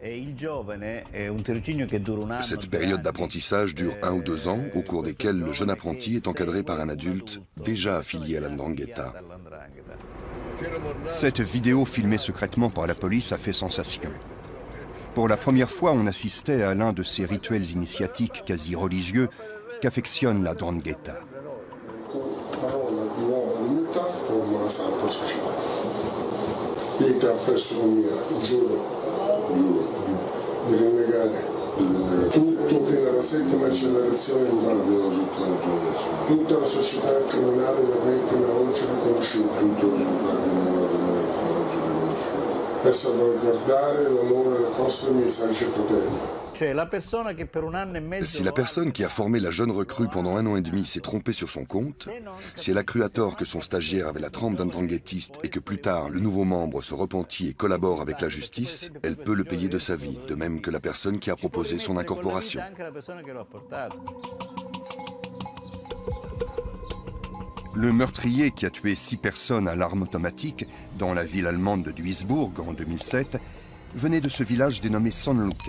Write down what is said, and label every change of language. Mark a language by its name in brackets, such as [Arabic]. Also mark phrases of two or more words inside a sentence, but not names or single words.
[French] Cette période d'apprentissage dure 1 ou 2 ans, au cours desquels le jeune apprenti est encadré par un adulte déjà affilié à la 'Ndrangheta. Cette vidéo filmée secrètement par la police a fait sensation. Pour la première fois, on assistait à l'un de ces rituels initiatiques quasi religieux qu'affectionne la 'Ndrangheta. [Italian] Tutto fino alla 7ª generazione tutta la società comunale veramente oggi riconosciuta per salvaguardare l'onore delle nostre messaggi fratelli. [French] Si la personne qui a formé la jeune recrue pendant 1 an et demi s'est trompée sur son compte, si elle a cru à tort que son stagiaire avait la trempe d'un ndranghêtiste et que plus tard le nouveau membre se repentit et collabore avec la justice, elle peut le payer de sa vie, de même que la personne qui a proposé son incorporation. Le meurtrier qui a tué 6 personnes à l'arme automatique dans la ville allemande de Duisbourg en 2007 venait de ce village dénommé San Luca.